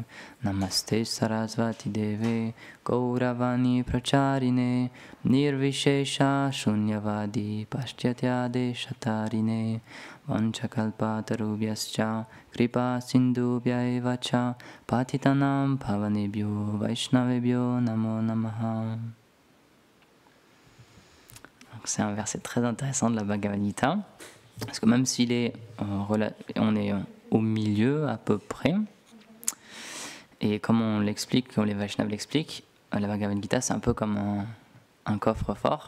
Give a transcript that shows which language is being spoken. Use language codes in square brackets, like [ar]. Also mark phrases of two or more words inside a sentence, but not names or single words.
[sa] Namaste Sarasvati Deve Gauravani Pracharine Nirvishesha Shunyavadi Paschatya Deshatarine Vanchakalpatarubhyascha Kripa Sindhubhya evacha Patitanam Pavanebhyo Vaishnavebhyo Namo Namaha. [fr] C'est un verset très intéressant de la Bhagavad Gita, parce que même s'il est, on est au milieu à peu près, et comme on l'explique, comme les Vaishnavas l'expliquent, la Bhagavad Gita c'est un peu comme un coffre-fort.